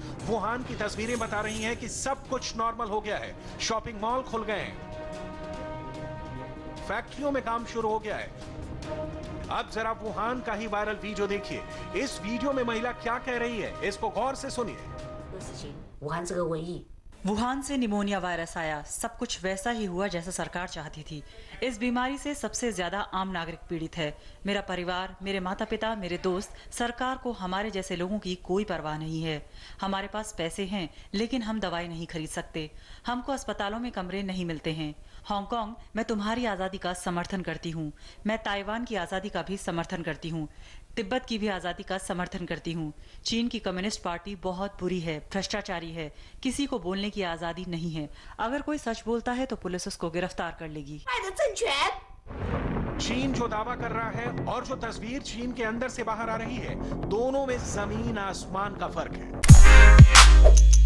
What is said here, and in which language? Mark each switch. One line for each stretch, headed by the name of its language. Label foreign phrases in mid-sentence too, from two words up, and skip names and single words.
Hindi: वुहान की तस्वीरें बता रही हैं कि सब कुछ नॉर्मल हो गया है। शॉपिंग मॉल खुल गए हैं, फैक्ट्रियों में काम शुरू हो गया है। अब जरा वुहान का ही वायरल वीडियो देखिए। इस वीडियो में महिला क्या कह रही है, इसको गौर से सुनिए।
Chinese: 武汉这个瘟疫
Hindi: वुहान से निमोनिया वायरस आया। सब कुछ वैसा ही हुआ जैसा सरकार चाहती थी। इस बीमारी से सबसे ज्यादा आम नागरिक पीड़ित है। मेरा परिवार, मेरे माता पिता, मेरे दोस्त। सरकार को हमारे जैसे लोगों की कोई परवाह नहीं है। हमारे पास पैसे हैं लेकिन हम दवाई नहीं खरीद सकते। हमको अस्पतालों में कमरे नहीं मिलते हैं। हांगकांग, मैं तुम्हारी आज़ादी का समर्थन करती हूँ। मैं ताइवान की आज़ादी का भी समर्थन करती हूँ। तिब्बत की भी आज़ादी का समर्थन करती हूँ। चीन की कम्युनिस्ट पार्टी बहुत बुरी है, भ्रष्टाचारी है। किसी को बोलने की आज़ादी नहीं है। अगर कोई सच बोलता है तो पुलिस उसको गिरफ्तार कर लेगी।
Chinese: 爱的政权。
Hindi: चीन जो दावा कर रहा है और जो तस्वीर चीन के अंदर से बाहर आ रही है, दोनों में जमीन आसमान का फर्क है।